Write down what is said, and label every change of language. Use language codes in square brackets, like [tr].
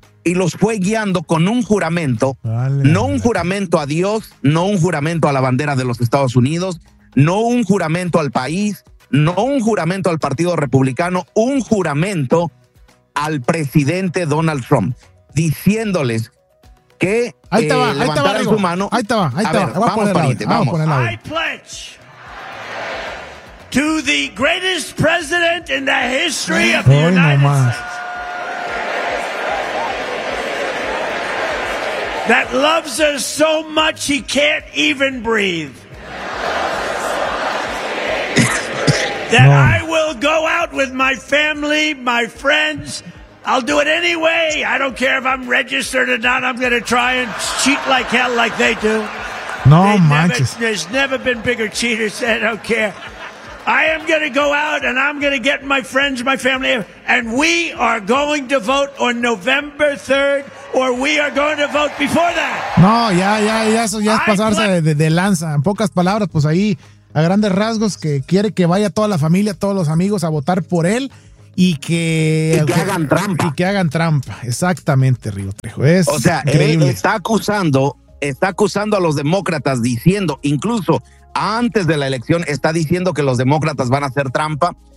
[es] y los fue guiando con un juramento, un juramento a Dios, no un juramento a la bandera de los Estados Unidos, no un juramento al país, no un juramento al Partido Republicano, un juramento al presidente Donald Trump, diciéndoles que levantaran su mano. Ahí está, vamos. [en] I pledge to the greatest president in the history of the United States. That loves us so much he can't even breathe. That I will go out with my family, my friends. I'll do it anyway. I don't care if I'm registered or not. I'm going to try and cheat like hell like they do. [es] No, they manches. [en] There's never been bigger cheaters. I don't care. I am going to go out and I'm going to get my friends, my family, and we are going to vote on November 3rd or we are going to vote before that. [es] No, ya eso ya es pasarse de lanza. En pocas palabras, pues ahí a grandes rasgos que quiere que vaya toda la familia, todos los amigos a votar por él. Y que hagan trampa. Y que hagan trampa. Exactamente, Río Trejo. Es increíble. Él está acusando a los demócratas, diciendo, incluso antes de la elección, está diciendo que los demócratas van a hacer trampa.